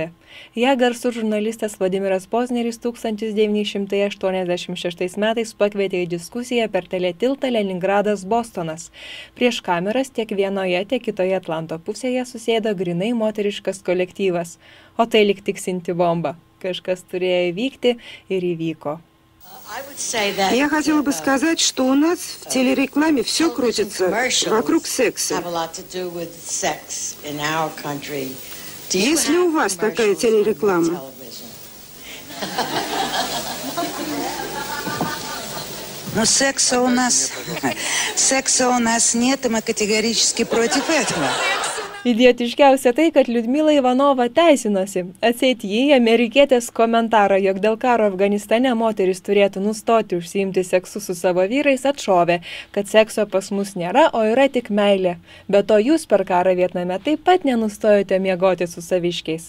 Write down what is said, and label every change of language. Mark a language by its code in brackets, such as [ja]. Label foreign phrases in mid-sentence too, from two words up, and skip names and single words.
[lt] Ja garsų žurnalistas Vladimiras Pozneris 1986 metais pakvietė į diskusiją per teletiltą Leningradas Bostonas. Prieš kameras tiek vienoje, tiek kitoje Atlanto pusėje susėdo grinai moteriškas kolektyvas. O tai lyg tiksinti bomba. Kažkas turėjo įvykti ir įvyko. [ru] Я хотела бы сказать, что у нас в телерекламе все крутится вокруг секса. Есть ли у вас такая телереклама? Но секса у нас нет, и мы категорически против этого. [lt] Idiotiškiausia tai, kad Liudmila Ivanova teisinosi. Atseit jį amerikietės komentarą, jog dėl karo Afganistane moteris turėtų nustoti užsiimti seksu su savo vyrais, atšovė, kad sekso pas mus nėra, o yra tik meilė. Be to jūs per karą Vietname taip pat nenustojote miegoti su saviškiais.